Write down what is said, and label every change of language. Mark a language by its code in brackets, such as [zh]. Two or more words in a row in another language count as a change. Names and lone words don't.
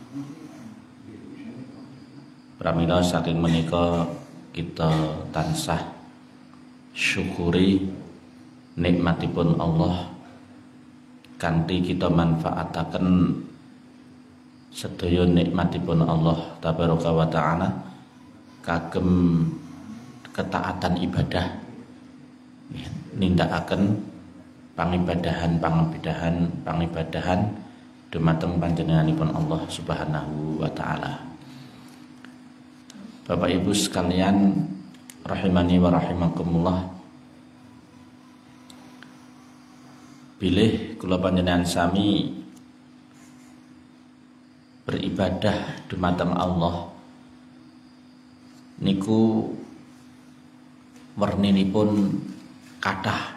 [jv] Pramila saking menika kita tansah syukuri nikmatipun Allah kanthi kita manfaataken sedaya nikmatipun Allah [ar] تبارك وتعالى [jv] kagem ketaatan ibadah, nindakaken pangibadahan dumateng panjenenganipun Allah [ar] سبحانه وتعالى. [id] Bapak Ibu sekalian [ar] رحمني ورحمكم الله, [jv] bilih kula panjenengan sami beribadah dumateng Allah niku werninipun kathah.